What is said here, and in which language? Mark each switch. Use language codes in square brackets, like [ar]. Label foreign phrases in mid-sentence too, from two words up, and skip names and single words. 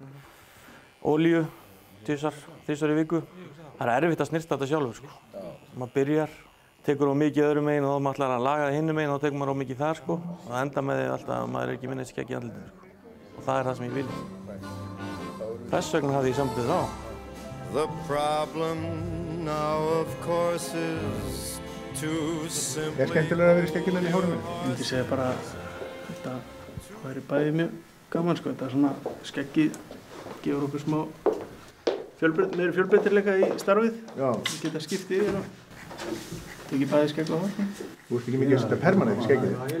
[is] Olíu, 3 í viku. Það er erfitt að snyrta þetta sjálfur, sko. Maður byrjar, tekur of mikið öðrum megin og þá maður ætlar að laga það hinum megin og þá tekur maður of mikið þar, sko. Og það enda með því alltaf að maður er ekki minnið skegg í andlitinu, sko. Og það er það sem ég vil. Þess vegna hafði ég sambandið þá. [en] The problem now of course is to simply... [is] Er skemmtilega að vera í skegginu en í hárinu? Ég myndi segja bara að þetta væri bæði mjög gaman, sko. Þetta svona skeggið gefur okkur smá meiri fjölbreytileika í starfið. Já. Við geta skipt yfir og tekið bæði skegg og hár. Þú ert ekki mikið að setja permanent í skegginu?